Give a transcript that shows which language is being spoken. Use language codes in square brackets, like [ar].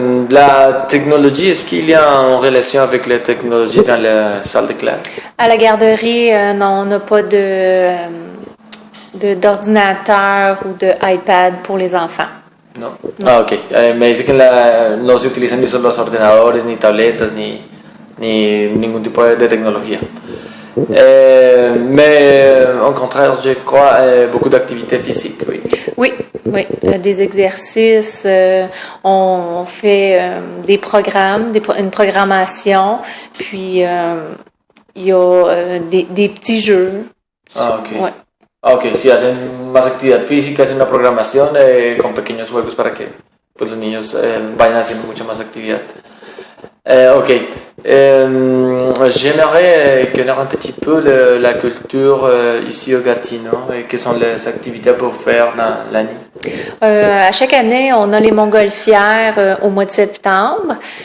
[fr] La technologie, est-ce qu'il y a en relation avec la technologie dans la salle de classe? À la garderie, non, on n'a pas d'ordinateur ou de iPad pour les enfants. No. Ah, ok. [es] Me dice que no se utilizan ni los ordenadores, ni tabletas, ni ningún tipo de tecnología. [fr] Mais au contraire, je crois, beaucoup d'activités physiques, oui. Oui, des exercices, on fait des programmes, une programmation, puis il y a des petits jeux. Ah, ok. Ouais. [es] Ok, sí, hacen más actividad física, hacen una programación con pequeños juegos para que pues, los niños vayan haciendo mucha más actividad. [fr] Ok, j'aimerais connaître un petit peu la culture ici au Gatineau et quelles sont les activités pour faire dans l'année. À chaque année, on a les montgolfières au mois de septembre.